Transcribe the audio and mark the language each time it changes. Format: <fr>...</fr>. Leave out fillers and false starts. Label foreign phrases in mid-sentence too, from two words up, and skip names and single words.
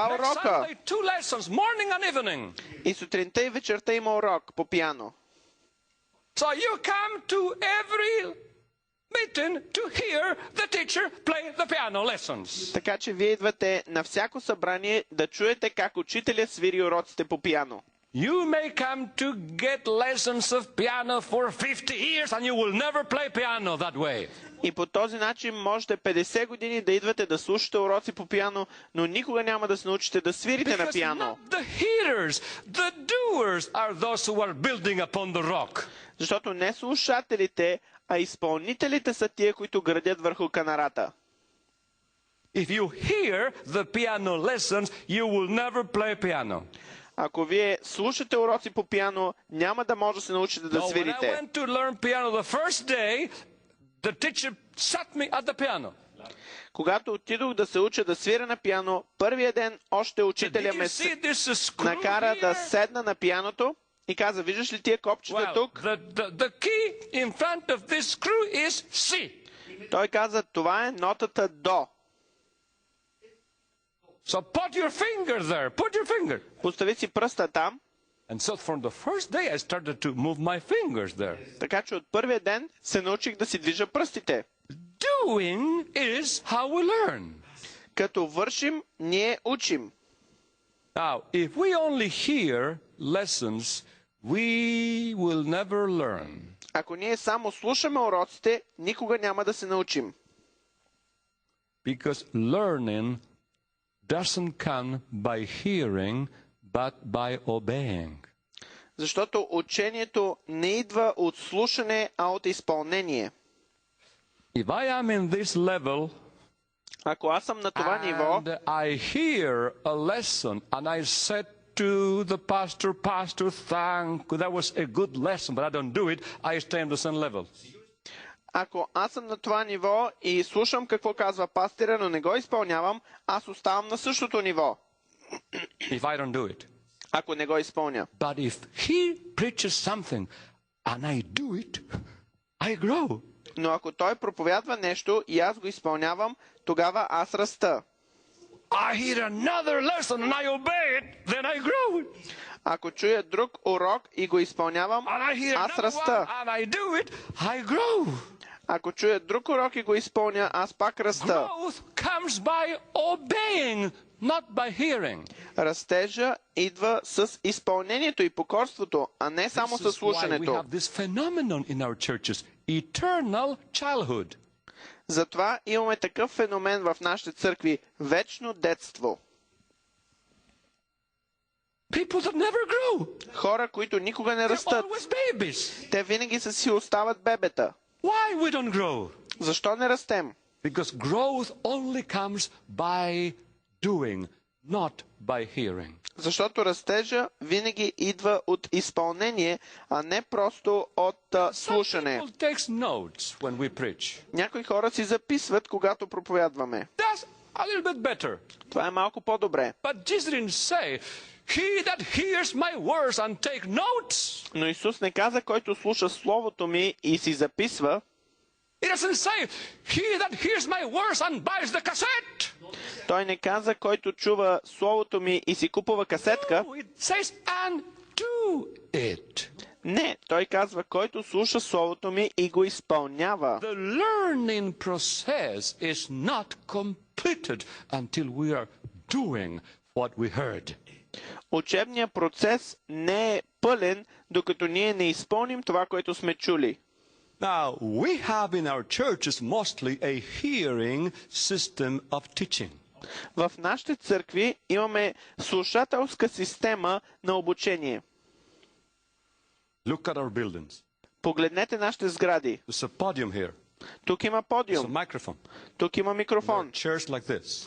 <en>Next</en> <bg>урока.</bg> <en>Sunday, 2 lessons, morning and evening.</en> <bg>И сутринта и вечерта има урок по пиано.</bg> <en>So you come to every meeting to hear the teacher play the piano lessons.</en> <bg>Така че вие идвате на всяко събрание да чуете как учителя свири уроците по пиано.</bg> <en>You may come to get lessons of piano for 50 years and you will never play piano that way.</en> <bg>И по този начин можете 50 години да идвате да слушате уроци по пиано, но никога няма да се научите да свирите на</bg> <en>Because</en> <bg>пиано.</bg> <en>not the hearers, the doers are those who are building upon the rock.</en> <bg>Защото не слушателите, а изпълнителите са тия, които градят върху канарата.</bg> <en>If you hear the piano lessons, you will never play piano.</en> <bg>Ако вие слушате уроци по пиано, няма да може да се научите да</bg> <en>When I</en> <bg>свирите.</bg> <en>went to learn piano the first day, the teacher sat me at the piano.</en> <bg>Когато отидох да се уча да свира на пиано, първия ден още учителя</bg> <en>Did you</en> <bg>ме</bg> <en>see this screw</en> <bg>накара да</bg> <en>here?</en> <bg>седна на пианото и каза, виждаш ли тия копчета</bg> <en>Well,</en> <bg>тук?</bg> <en>the key in front of this screw is C.</en> <bg>Той каза, това е нотата до.</bg> <en>So put your finger there. Put your finger.</en> <bg>Постави си пръста там.</bg> <en>And so from the first day I started to move my fingers there.</en> <bg>Така че от първия ден се научих да си движа пръстите.</bg> <en>Doing is how we learn.</en> <bg>Като вършим, ние учим.</bg> <en>Now, if we only hear lessons, we will never learn.</en> <bg>Ако ние само слушаме уроците, никога няма да се научим.</bg> <en>Because learning doesn't come by hearing, but by obeying.</en> <bg>Защото учението не идва от слушане, а от изпълнение.</bg> <en>If I am in this level,</en> <bg>Ако аз съм на това ниво</bg> <en>and I hear a lesson and I said to the pastor, thank you, that was a good lesson, but I don't do it, I stay on the same level.</en> <bg>Ако аз съм на това ниво и слушам какво казва пастира, но не го изпълнявам, аз оставам на същото ниво.</bg> <en>If I don't do it.</en> <bg>Ако не го изпълня.</bg> <en>But if he preaches something and I do it, I grow.</en> <bg>Но ако той проповядва нещо и аз го изпълнявам, тогава аз раста.</bg> <en>I hear another lesson and I obey it, then I grow.</en> <bg>Ако чуя друг урок и го изпълнявам,</bg> <en>And I hear</en> <bg>аз</bg> <en>another one</en> <bg>раста.</bg> <en>and I do it, I grow.</en> <bg>Ако чуя друг урок и го изпълня, аз пак раста.</bg> <en>Growth comes by obeying, not by hearing.</en> <bg>Растежа идва с изпълнението и покорството, а не само</bg> <en>This</en> <bg>с</bg> <en>is why we</en> <bg>слушането.</bg> <en>have this phenomenon in our churches, eternal childhood.</en> <bg>Затова имаме такъв феномен в нашите църкви – вечно детство.</bg> <en>People that never grow.</en> <bg>Хора, които никога не</bg> <en>They're</en> <bg>растат.</bg> <en>always babies.</en> <bg>Те винаги си остават бебета.</bg> <en>Why we don't grow?</en> <bg>Защо не растем?</bg> <en>Because growth only comes by doing, not by hearing.</en> <bg>Защото растежа винаги идва от изпълнение, а не просто от слушане.</bg> <en>Some people takes notes when we preach.</en> <bg>Някои хора си записват, когато проповядваме.</bg> <en>That's a little bit better.</en> <bg>Това е малко по-добре.</bg> <en>But Jesus didn't say, he that hears my words and take notes.</en> <bg>Но Исус не каза, който слуша Словото ми и си записва.</bg> <en>He doesn't say, he that hears my words and buys the cassette.</en> <bg>Той не каза, който чува Словото ми и си купува касетка.</bg> <en>No, it says, and do it.</en> <bg>Не, той казва, който слуша Словото ми и го изпълнява.</bg> <en>The learning process is not completed until we are doing what we heard.</en> <bg>Учебният процес не е пълен, докато ние не изпълним това, което сме чули.</bg> <en>Now, we have in our churches mostly a hearing system of teaching.</en> <bg>В нашите църкви имаме слушателска система на обучение.</bg> <en>Look at our buildings.</en> <bg>Погледнете нашите сгради.</bg> <en>There's a podium here.</en> <bg>Тук има</bg> <en>There's a</en> <bg>подиум.</bg> <en>microphone.</en> <bg>Тук има микрофон.</bg> <en>Chairs like this.</en>